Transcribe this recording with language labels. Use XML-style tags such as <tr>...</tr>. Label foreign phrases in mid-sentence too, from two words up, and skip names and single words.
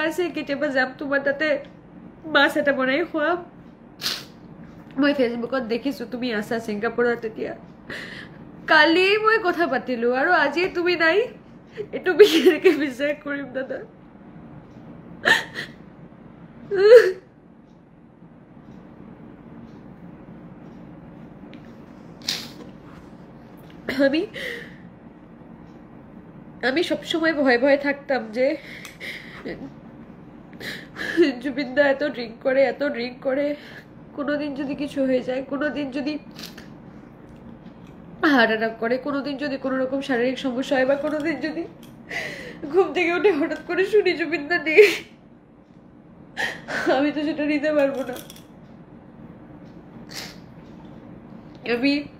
<as>আছে কেতিয়াবা যাম তোমাৰ তাতে মাছ এটা বনাই খুৱাম মই ফেচবুকত দেখিছো তুমি আছা ছিংগাপুৰত তেতিয়া কালি মই কথা পাতিলো আৰু আজি তুমি নাই এইটো কেনেকৈ বিশ্বাস কৰিম দাদা</as> <bn>আমি সবসময় ভয় ভয় থাকতাম যে জুবিনদা এত ড্রিঙ্ক করে কোনোদিন যদি কিছু হয়ে যায় কোনোদিন যদি হার্ট অ্যাটাক করে কোনোদিন যদি কোনো রকম শারীরিক সমস্যা হয় বা কোনোদিন যদি ঘুম থেকে উঠে হঠাৎ করে শুনি জুবিনদা নেই আমি তো সেটা নিতে পারবো না আমি</bn>